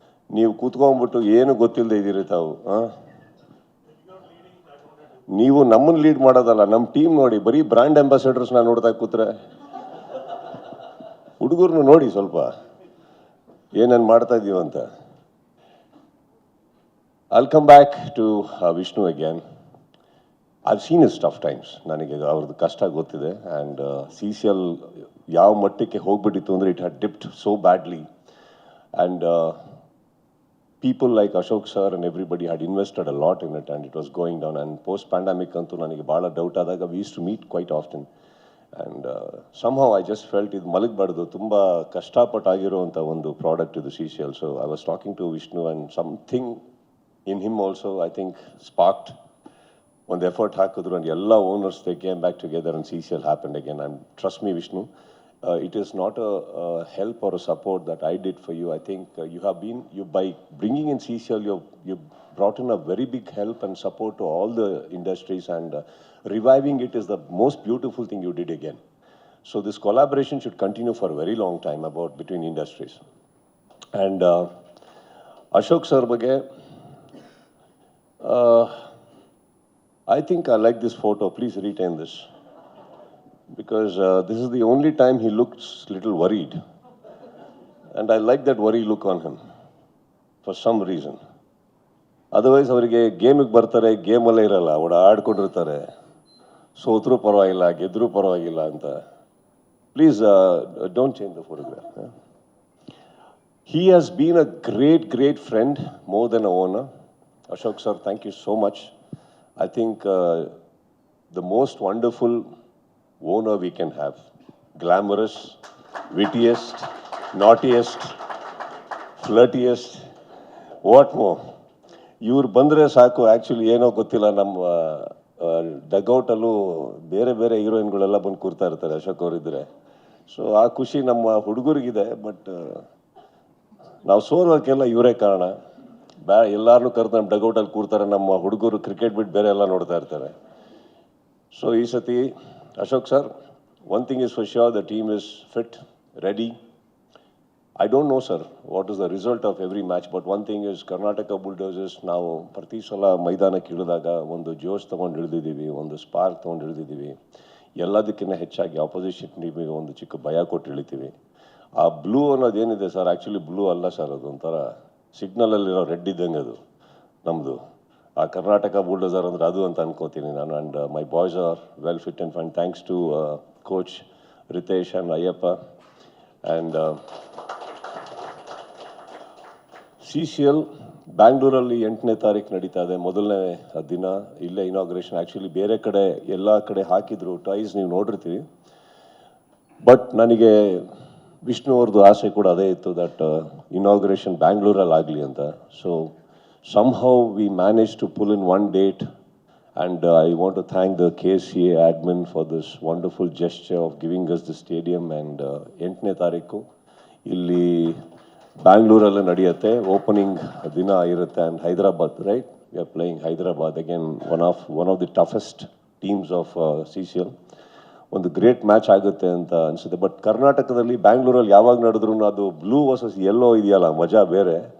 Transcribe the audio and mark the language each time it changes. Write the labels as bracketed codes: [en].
[kn] ನೀವು ಕೂತ್ಕೊಂಡ್ಬಿಟ್ಟು ಏನು ಗೊತ್ತಿಲ್ಲದೆ ಇದ್ದೀರಿ ತಾವು. ನೀವು ನಮ್ಮನ್ನು ಲೀಡ್ ಮಾಡೋದಲ್ಲ, ನಮ್ಮ ಟೀಮ್ ನೋಡಿ, ಬರೀ ಬ್ರ್ಯಾಂಡ್ ಅಂಬಾಸಿಡರ್ಸ್ನ ನೋಡ್ತಾ ಕೂತ್ರೆ. ಹುಡುಗರನ್ನು ನೋಡಿ ಸ್ವಲ್ಪ ಏನೇನು ಮಾಡ್ತಾ ಇದ್ದೀವಂತ. [en] I'll come back to Vishnu again. I've seen his tough times. [kn] ನನಗೆ ಅವ್ರದ್ದು ಕಷ್ಟ ಗೊತ್ತಿದೆ. [en] and CCL [kn] ಯಾವ ಮಟ್ಟಕ್ಕೆ ಹೋಗ್ಬಿಟ್ಟಿತ್ತು ಅಂದರೆ [en] It had dipped so badly. And people like Ashok sir and everybody had invested a lot in it and it was going down. And post pandemic [kn] ಅಂತೂ ನನಗೆ ಭಾಳ ಡೌಟ್ ಆದಾಗ [en] we used to meet quite often. And somehow I just felt [kn] ಇದು ಮಲಗಬಾರ್ದು, ತುಂಬ ಕಷ್ಟಪಟ್ಟಾಗಿರುವಂಥ ಒಂದು product ಇದು CCL. [en] So I was talking to Vishnu and something in him also I think sparked [kn] ಒಂದು effort ಹಾಕಿದ್ರು. [en] and [kn] ಎಲ್ಲ owners [en] they came back together and CCL happened again. And trust me Vishnu, it is not a help or a support that I did for you. I think you by bringing in CCL, you brought in a very big help and support to all the industries, and reviving it is the most beautiful thing you did again. So this collaboration should continue for a very long time between industries. And Ashok sir ಬಗ್ಗೆ I think I like this photo. Please retain this. Because this is the only time he looks little worried. And I like that worry look on him for some reason. [kn] Otherwise, ಅವರಿಗೆ ಗೇಮಿಗೆ ಬರ್ತಾರೆ, ಗೇಮಲ್ಲೇ ಇರಲ್ಲ, ಆಡ್ಕೊಂಡಿರ್ತಾರೆ, ಸೋತ್ರೂ ಪರವಾಗಿಲ್ಲ, ಗೆದ್ರೂ ಪರವಾಗಿಲ್ಲ ಅಂತ. [en] Please don't change the photograph. He has been a great friend, more than a owner. Ashok sir, thank you so much. I think the most wonderful owner we can have. Glamorous, wittiest, naughtiest, flirtiest, what more? [kn] ಇವ್ರು ಬಂದರೆ ಸಾಕು. Actually ಏನೋ ಗೊತ್ತಿಲ್ಲ, ನಮ್ಮ ಡಗ್ಔಟಲ್ಲೂ ಬೇರೆ ಬೇರೆ ಹೀರೋಯಿನ್ಗಳೆಲ್ಲ ಬಂದು ಕೂರ್ತಾ ಇರ್ತಾರೆ ಅಶೋಕ್ ಅವರಿದ್ದರೆ. ಸೊ ಆ ಖುಷಿ ನಮ್ಮ ಹುಡುಗರಿಗಿದೆ. ಬಟ್ ನಾವು ಸೋಲೋಕ್ಕೆಲ್ಲ ಇವರೇ ಕಾರಣ. ಎಲ್ಲರನ್ನೂ ಕರೆದು ನಮ್ಮ ಡಗ್ಔಟಲ್ಲಿ ಕೂರ್ತಾರೆ. ನಮ್ಮ ಹುಡುಗರು ಕ್ರಿಕೆಟ್ ಬಿಟ್ಟು ಬೇರೆ ಎಲ್ಲ ನೋಡ್ತಾ ಇರ್ತಾರೆ. [en] So ಈ ಸತಿ Ashok sir, one thing is for sure, the team is fit, ready. I don't know, sir, what is the result of every match, but one thing is Karnataka Bulldozers [kn] ನಾವು ಪ್ರತಿ ಸಲ ಮೈದಾನಕ್ಕೆ ಇಳಿದಾಗ ಒಂದು ಜೋಶ್ ತೊಗೊಂಡು ಇಳಿದಿದ್ದೀವಿ, [en] ಒಂದು ಸ್ಪಾರ್ಕ್ ತೊಗೊಂಡು ಇಳಿದಿದ್ದೀವಿ. [kn] ಎಲ್ಲದಕ್ಕಿಂತ ಹೆಚ್ಚಾಗಿ ಆಪೋಸಿಷನ್ ಟೀಮಿಗೆ ಒಂದು ಚಿಕ್ಕ ಭಯ ಕೊಟ್ಟು ಇಳಿತೀವಿ. ಆ ಬ್ಲೂ ಅನ್ನೋದೇನಿದೆ ಸರ್, ಆ್ಯಕ್ಚುಲಿ ಬ್ಲೂ ಅಲ್ಲ ಸರ್, ಅದು ಒಂಥರ ಸಿಗ್ನಲಲ್ಲಿರೋ ರೆಡ್ ಇದ್ದಂಗೆ ಅದು ನಮ್ಮದು. ಆ ಕರ್ನಾಟಕ ಬುಲ್ಡೋಸರ್ ಅಂದರೆ ಅದು ಅಂತ ಅನ್ಕೋತೀನಿ ನಾನು. [en] And my boys are well fit and fine, thanks to coach Ritesh and Ayyappa. [kn] And CCL ಬ್ಯಾಂಗ್ಳೂರಲ್ಲಿ 8ನೇ ತಾರೀಕು ನಡೀತಾ ಇದೆ, ಮೊದಲನೇ ದಿನ. ಇಲ್ಲೇ ಇನಾಗ್ರೇಷನ್. ಆ್ಯಕ್ಚುಲಿ ಬೇರೆ ಕಡೆ ಎಲ್ಲ ಕಡೆ ಹಾಕಿದ್ರು ಟೈಸ್, ನೀವು ನೋಡಿರ್ತೀವಿ. ಬಟ್ ನನಗೆ ವಿಷ್ಣು ಅವ್ರದ್ದು ಆಸೆ ಕೂಡ ಅದೇ ಇತ್ತು, ದಟ್ ಇನಾಗ್ರೇಷನ್ ಬ್ಯಾಂಗ್ಳೂರಲ್ಲಿ ಆಗಲಿ ಅಂತ. So [en] somehow we managed to pull in one date, and I want to thank the KCA admin for this wonderful gesture of giving us the stadium. [kn] And 8ನೇ ತಾರೀಕು ಇಲ್ಲಿ ಬ್ಯಾಂಗ್ಳೂರಲ್ಲೇ ನಡೆಯುತ್ತೆ, ಓಪನಿಂಗ್ ದಿನ ಇರುತ್ತೆ. [en] And Hyderabad, right, we are playing Hyderabad again, one of the toughest teams of CCL. [kn] ಒಂದು great match ಆಗುತ್ತೆ ಅಂತ ಅನಿಸುತ್ತೆ. But ಕರ್ನಾಟಕದಲ್ಲಿ ಬ್ಯಾಂಗ್ಳೂರಲ್ಲಿ ಯಾವಾಗ ನಡೆದ್ರು ಅದು ಬ್ಲೂ ವರ್ಸಸ್ ಯೆಲ್ಲೋ ಇದೆಯಲ್ಲ, ಮಜಾ ಬೇರೆ.